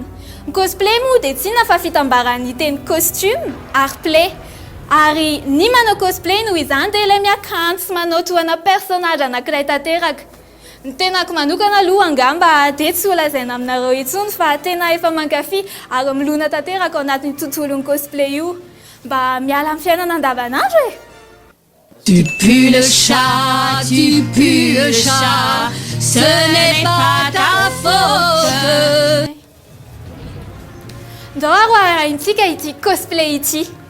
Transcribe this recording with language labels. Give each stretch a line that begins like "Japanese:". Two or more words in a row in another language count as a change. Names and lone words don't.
Malagasy: Ny cosplay moa dia tsy fa fitambarany teny costume ary play ary ny manao cosplay noho izany dia ilay miakanjo sy manao tohana personnage anankiray tanteraka. Ny tenako manokana aloha angamba dia tsy ho lazaina aminareo intsony fa tena efa mankafy ary milona tanteraka ao anatin'ny tontolon'ny cosplay io mba miala amin'ny fiainana andavanandro e.
French: Tu pues le chat, tu pues le chat, ce n'est pas ta faute.
Malagasy: Ndao arahintsika ity cosplay ity.